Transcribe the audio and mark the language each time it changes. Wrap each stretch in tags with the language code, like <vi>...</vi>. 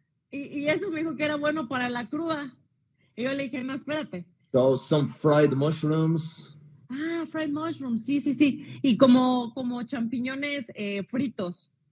<es>Y eso me dijo que era bueno para la cruda. Y yo le dije, no, espérate.</es> <en>So some fried mushrooms. Fried mushrooms, sí.</en> <es>Y como champiñones fritos.</es>